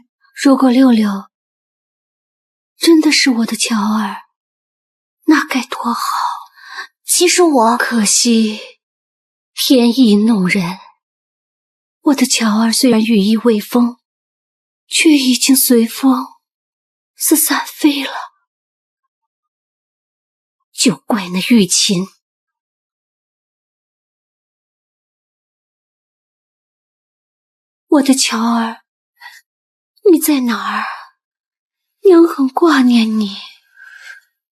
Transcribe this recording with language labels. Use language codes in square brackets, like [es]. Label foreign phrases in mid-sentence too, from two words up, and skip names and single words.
[zh] 如果六六真的是我的喬兒，那該多好。其實我可惜天意弄人，我的喬兒雖然羽翼未豐，卻已經隨風四散飛了。就怪那玉琴，我的喬兒，你在哪兒？娘很掛念你。